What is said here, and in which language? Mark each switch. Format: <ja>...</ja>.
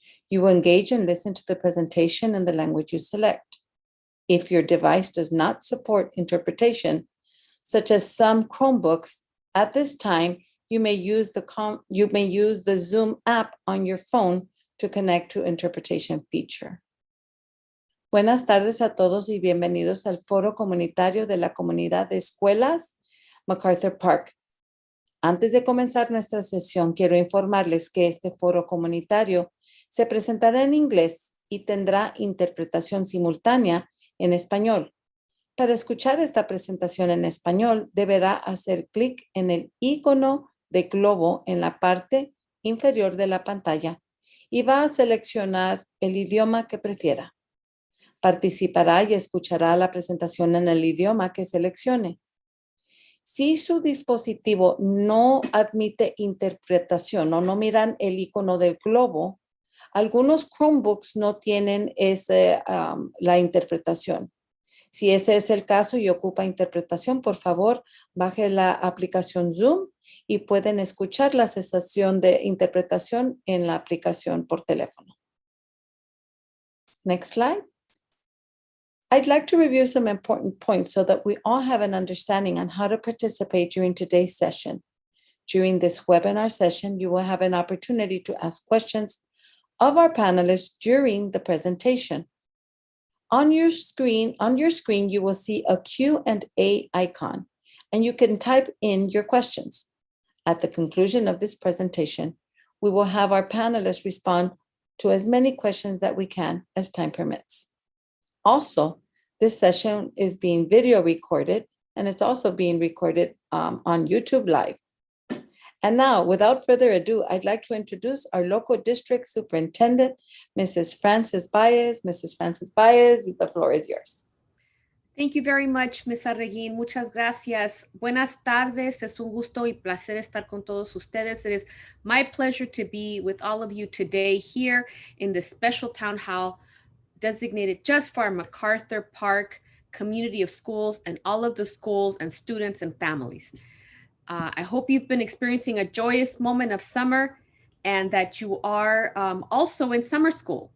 <en>You will engage and listen to the presentation in the language you select. If your device does not support interpretation, such as some Chromebooks, at this time, you may use the Zoom app on your phone to connect to interpretation feature.</en> <es>Buenas tardes a todos y bienvenidos al foro comunitario de la comunidad de escuelas MacArthur Park. Antes de comenzar nuestra sesión, quiero informarles que este foro comunitario se presentará en inglés y tendrá interpretación simultánea en español. Para escuchar esta presentación en español, deberá hacer clic en el icono de globo en la parte inferior de la pantalla y va a seleccionar el idioma que prefiera. Participará y escuchará la presentación en el idioma que seleccione. Si su dispositivo no admite interpretación o no miran el icono del globo, algunos Chromebooks no tienen la interpretación. Si ese es el caso y ocupa interpretación, por favor, baje la aplicación Zoom y pueden escuchar la sesión de interpretación en la aplicación por teléfono.</es> <en>Next slide. I'd like to review some important points so that we all have an understanding on how to participate during today's session. During this webinar session, you will have an opportunity to ask questions of our panelists during the presentation. On your screen, you will see a Q&A icon, and you can type in your questions. At the conclusion of this presentation, we will have our panelists respond to as many questions that we can as time permits. Also, this session is being video recorded, and it's also being recorded on YouTube Live. And now, without further ado, I'd like to introduce our local district superintendent, Mrs. Frances Baez. Mrs. Frances Baez, the floor is yours. Thank you very much, Ms. Arreguín.</en> <es>Muchas gracias. Buenas tardes. Es un gusto y placer estar con todos ustedes.</es> <en>It is my pleasure to be with all of you today here in this special town hall designated just for our MacArthur Park community of schools and all of the schools and students and families. I hope you've been experiencing a joyous moment of summer and that you are also in summer school.</en>